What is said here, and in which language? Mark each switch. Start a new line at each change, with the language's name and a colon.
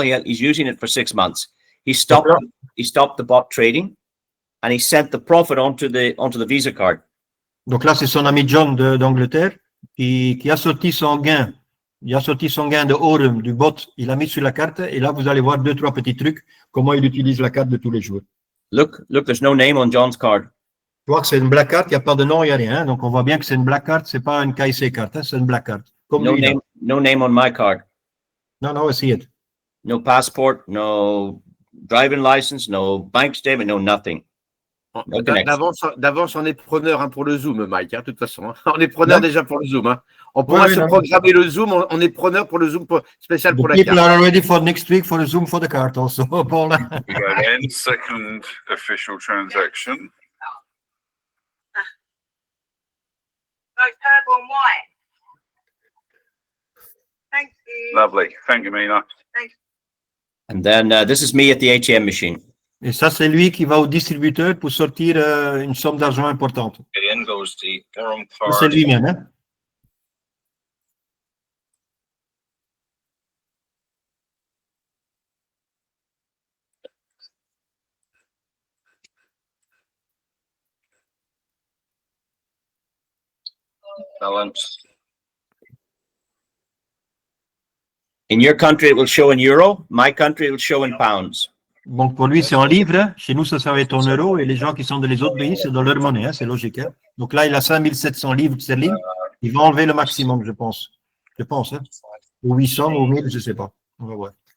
English: He's using it for 6 months. He stopped the bot trading and he sent the profit onto the Visa card.
French: Donc là, c'est son ami John d'Angleterre qui a sorti son gain. Il a sorti son gain de Aurum, du bot, il l'a mis sur la carte et là, vous allez voir 2-3 petits trucs, comment il utilise la carte de tous les jours.
English: Look, there's no name on John's card.
French: Tu vois que c'est une black card, il n'y a pas de nom, il n'y a rien. Donc, on voit bien que c'est une black card, c'est pas une KIC carte, c'est une black card. Comme
English: No
French: lui,
English: name, no name on my card. No, I see it. No passport, no driving license, no bank statement, no nothing. No connection.
French: D'avance, on est preneur hein, pour le Zoom, Mike, hein, de toute façon. Hein. On est preneur déjà pour le Zoom. Hein. On pourra se programmer le Zoom, on est preneur pour le Zoom spécial pour la carte.
English: People are ready for next week for a Zoom for the card also, Paul. We go again, second official transaction. Purple and white. Thank you. Lovely. Thank you, Mina. And then this is me at the ATM machine.
French: Et ça, c'est lui qui va au distributeur pour sortir une somme d'argent importante.
English: In goes the Aurum card.
French: C'est lui-même, hein?
English: Balance. In your country, it will show in euro. My country, it will show in pounds.
French: Donc, pour lui, c'est en livres. Hein. Chez nous, ça va être en euros. Et les gens qui sont dans les autres pays, c'est dans leur monnaie. Hein. C'est logique. Hein. Donc là, il a 5700 livres sterling. Il va enlever le maximum, je pense. Hein. Ou 800 ou 1000, je ne sais pas. On va voir.